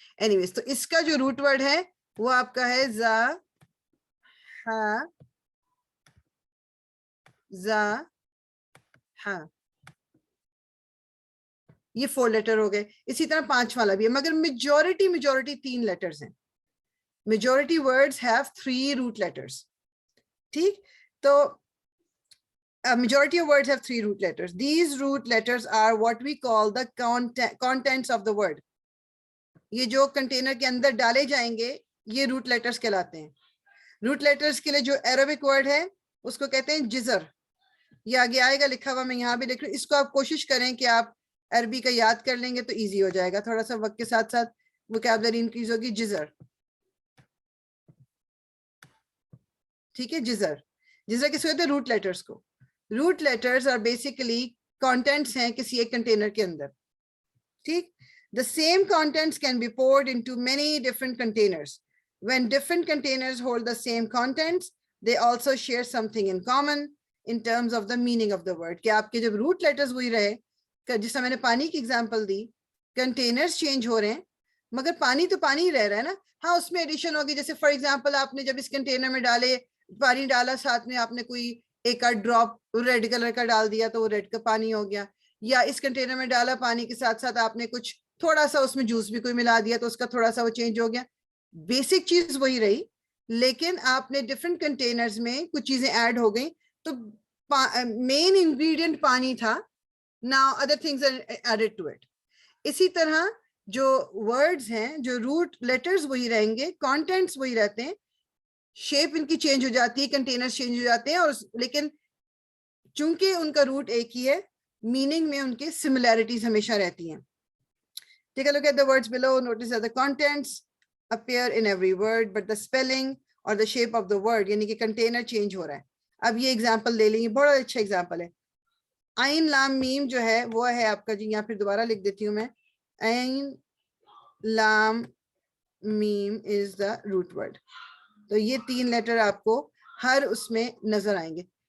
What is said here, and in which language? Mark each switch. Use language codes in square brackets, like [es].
[ur] Anyways, تو اس کا جو روٹ ورڈ ہے وہ آپ کا ہے زا ہا زا ہا. یہ 4 لیٹر ہو گئے. اسی طرح 5 والا بھی ہے, مگر میجورٹی 3 لیٹرز ہیں. [en] Majority words have 3 root letters. ٹھیک, تو majority of words have 3 root letters. These root letters are what we call the contents of the word. [ur] یہ جو کنٹینر کے اندر ڈالے جائیں گے یہ روٹ لیٹرز کہلاتے ہیں. روٹ لیٹرز کے لیے جو عربک ورڈ ہے اس کو کہتے ہیں جزر. یہ آگے آئے گا لکھا ہوا, میں یہاں بھی لکھ رہی ہوں. اس کو آپ کوشش کریں کہ آپ عربی کا یاد کر لیں گے تو ایزی ہو جائے گا. تھوڑا سا وقت کے ساتھ ساتھ وکیبلری انکریز ہوگی. جزر, ٹھیک ہے, جزر. جزر کس کو کہتے ہیں؟ روٹ لیٹرز کو. [en] root letters are basically contents [ur] ہیں کسی ایک کنٹینر کے اندر. [en] ٹھیک, the same contents can be poured into many different containers. When different containers hold the same contents, they also share something in common in terms of the meaning of the word. [ur] کہ آپ کے جب route letters وہی رہے, جس سے میں نے پانی کی ایگزامپل دی, کنٹینرز چینج ہو رہے ہیں مگر پانی تو پانی رہ رہا ہے نا. ہاں اس میں ایڈیشن ہوگی, جیسے فار ایگزامپل آپ نے جب اس کنٹینر میں ڈالے پانی ڈالا, ساتھ میں آپ نے کوئی ایک آدھ ڈراپ ریڈ کلر کا ڈال دیا تو وہ ریڈ کا پانی ہو گیا. یا اس کنٹینر میں ڈالا پانی کے ساتھ ساتھ آپ نے کچھ تھوڑا سا اس میں جوس بھی کوئی ملا دیا تو اس کا تھوڑا سا وہ چینج ہو گیا. بیسک چیز وہی رہی, لیکن آپ نے ڈفرینٹ کنٹینرز میں کچھ چیزیں ایڈ ہو گئی. تو مین انگریڈینٹ پانی تھا, [en] now other things are added to it. [ur] اسی طرح جو ورڈز ہیں, جو روٹ لیٹرز وہی رہیں گے, کانٹینٹس وہی رہتے ہیں, شیپ ان کی چینج ہو جاتی ہے, کنٹینرز چینج ہو جاتے ہیں, اور لیکن چونکہ ان کا روٹ ایک ہی ہے, میننگ میں ان کے سملیرٹیز ہمیشہ رہتی ہیں. [en] Take a look at the words below. Notice that the contents appear in every word, but the spelling or the shape of the word, [ur] یعنی کہ کنٹینر چینج ہو رہا ہے. اب یہ ایگزامپل لے لیں, یہ بڑا اچھا ایگزامپل ہے. عین لام میم جو ہے وہ ہے آپ کا جی, یہاں پھر دوبارہ لکھ دیتی ہوں میں. [en] عین لام میم از دا روٹ ورڈ. [ur] تو یہ 3 لیٹر آپ کو ہر اس میں نظر آئیں گے.